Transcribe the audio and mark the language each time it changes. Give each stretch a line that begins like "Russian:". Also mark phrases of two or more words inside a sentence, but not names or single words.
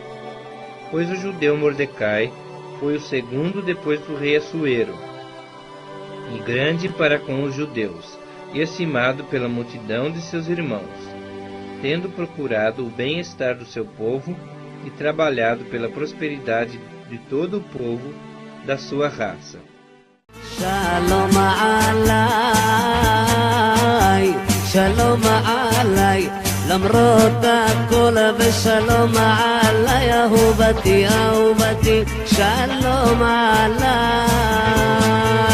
Portuguese: Pois o judeu Mordecai foi o segundo depois do rei Assuero, e grande para com os judeus, e estimado pela multidão de seus irmãos, tendo procurado o bem-estar do seu povo e trabalhado pela prosperidade de todo o povo da sua raça.
Hebrew: שלום עליי, שלום עליי, למרות הכל ושלום עליי, אהובתי, אהובתי, שלום עליי.